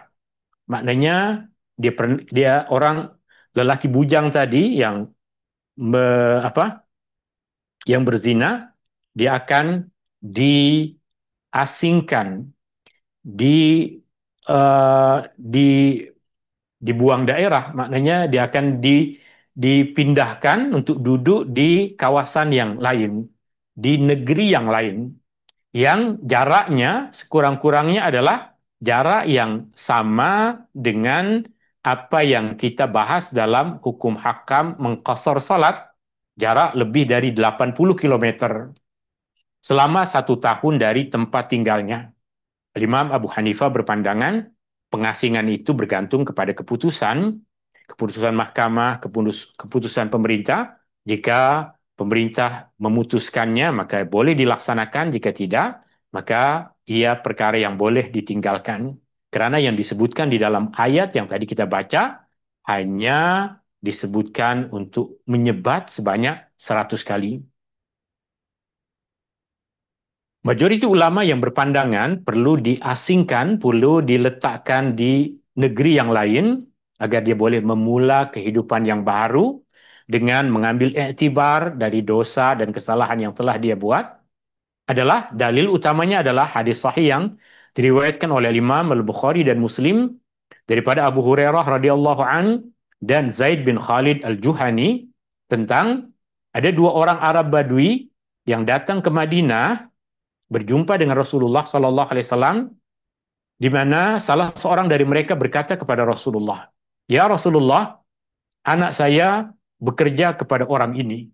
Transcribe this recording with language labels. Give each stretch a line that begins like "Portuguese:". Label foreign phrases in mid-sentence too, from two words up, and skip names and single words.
Malay: Maknanya dia orang lelaki bujang tadi yang berzina, dia akan diasingkan, di dibuang daerah, maknanya dia akan dipindahkan untuk duduk di kawasan yang lain, di negeri yang lain, yang jaraknya sekurang-kurangnya adalah jarak yang sama dengan apa yang kita bahas dalam hukum hakam mengqasar salat, jarak lebih dari 80 kilometer selama 1 tahun dari tempat tinggalnya. Imam Abu Hanifah berpandangan pengasingan itu bergantung kepada keputusan mahkamah, keputusan pemerintah. Jika pemerintah memutuskannya, maka boleh dilaksanakan. Jika tidak, maka ia perkara yang boleh ditinggalkan. Karena yang disebutkan di dalam ayat yang tadi kita baca hanya disebutkan untuk menyebat sebanyak 100 kali. Majoriti ulama yang berpandangan perlu diasingkan, perlu diletakkan di negeri yang lain agar dia boleh memula kehidupan yang baru dengan mengambil iktibar dari dosa dan kesalahan yang telah dia buat, adalah dalil utamanya adalah hadis sahih yang diriwayatkan oleh Imam Al-Bukhari dan Muslim daripada Abu Hurairah
Arabic: رضي الله عن
Malay: dan Zaid bin Khalid Al-Juhani tentang ada dua orang Arab Badui yang datang ke Madinah berjumpa dengan Rasulullah
Arabic: صلى الله عليه وسلم,
Malay: di mana salah seorang dari mereka berkata kepada Rasulullah,
Arabic: "يا رسول الله,
Malay: anak saya bekerja kepada orang ini.